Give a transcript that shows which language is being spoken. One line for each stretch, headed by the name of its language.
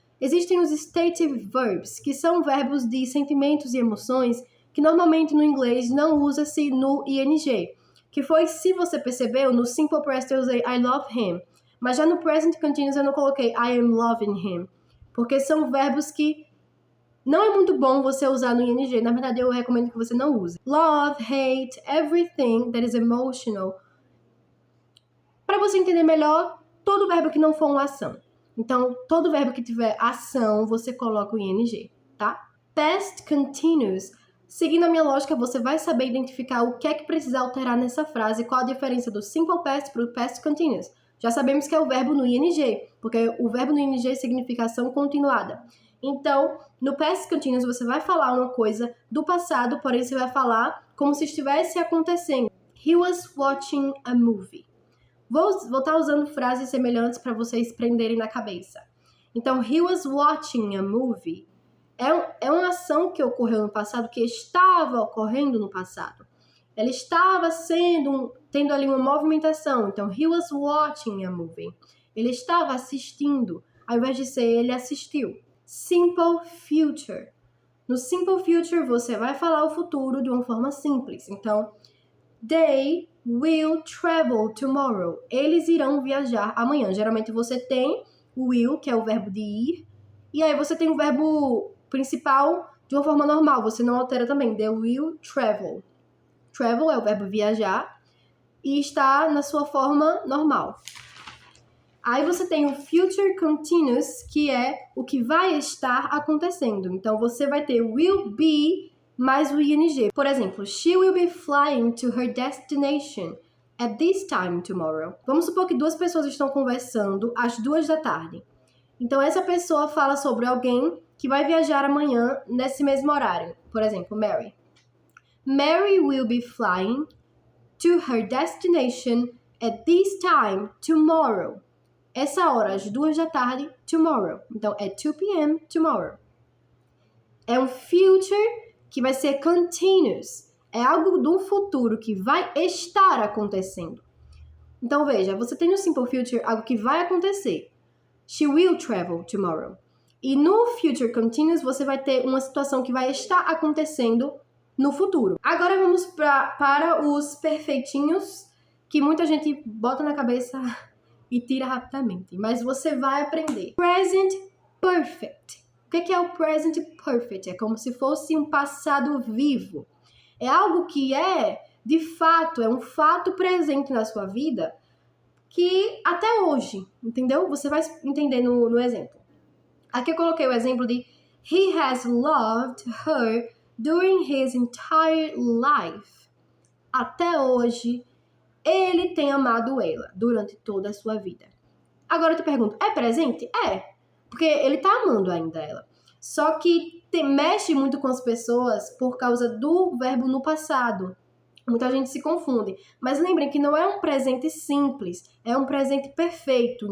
Portuguese: Existem os stative verbs, que são verbos de sentimentos e emoções que normalmente no inglês não usa-se no ing. Que foi, se você percebeu, no simple present eu usei
English: I love him.
Portuguese: Mas já no present continuous eu não coloquei
English: I am loving him.
Portuguese: Porque são verbos que não é muito bom você usar no ing. Na verdade, eu recomendo que você não use.
English: Love, hate, everything that is emotional.
Portuguese: Para você entender melhor, todo verbo que não for uma ação. Então, todo verbo que tiver ação, você coloca o ing, tá? Past continuous. Seguindo a minha lógica, você vai saber identificar o que é que precisa alterar nessa frase, qual a diferença do simple past para o past continuous. Já sabemos que é o verbo no ing, porque o verbo no ing significa ação continuada. Então, no past continuous, você vai falar uma coisa do passado, porém você vai falar como se estivesse acontecendo.
English: He was watching a movie.
Portuguese: Vou estar usando frases semelhantes para vocês prenderem na cabeça. Então,
English: he was watching a movie
Portuguese: é uma ação que ocorreu no passado, que estava ocorrendo no passado. Ela estava tendo ali uma movimentação.
English: Então, he was watching a movie.
Portuguese: Ele estava assistindo. Ao invés de ser, ele assistiu. Simple future. No simple future, você vai falar o futuro de uma forma simples.
English: Então, they will travel tomorrow.
Portuguese: Eles irão viajar amanhã. Geralmente você tem o will, que é o verbo de ir, e aí você tem o verbo principal de uma forma normal. Você não altera também.
English: They will travel.
Portuguese: Travel é o verbo viajar e está na sua forma normal. Aí você tem o future continuous, que é o que vai estar acontecendo. Então você vai ter will be mais o ing. Por exemplo,
English: she will be flying to her destination at this time tomorrow.
Portuguese: Vamos supor que duas pessoas estão conversando às 2 da tarde. Então, essa pessoa fala sobre alguém que vai viajar amanhã nesse mesmo horário. Por exemplo, Mary.
English: Mary will be flying to her destination at this time tomorrow.
Portuguese: Essa hora, às 2 da tarde, tomorrow. Então, é 2 p.m. tomorrow. É um future que vai ser continuous. É algo do futuro que vai estar acontecendo. Então, veja, você tem no simple future algo que vai acontecer.
English: She will travel tomorrow.
Portuguese: E no future continuous, você vai ter uma situação que vai estar acontecendo no futuro. Agora vamos para os perfeitinhos, que muita gente bota na cabeça e tira rapidamente. Mas você vai aprender. Present perfect. O que é o present perfect? É como se fosse um passado vivo. É algo que de fato, é um fato presente na sua vida que até hoje, entendeu? Você vai entender no exemplo. Aqui eu coloquei o exemplo de
English: He has loved her during his entire life.
Portuguese: Até hoje, ele tem amado ela durante toda a sua vida. Agora eu te pergunto, é presente? É, porque ele tá amando ainda ela. Só que mexe muito com as pessoas por causa do verbo no passado. Muita gente se confunde. Mas lembrem que não é um presente simples, é um presente perfeito.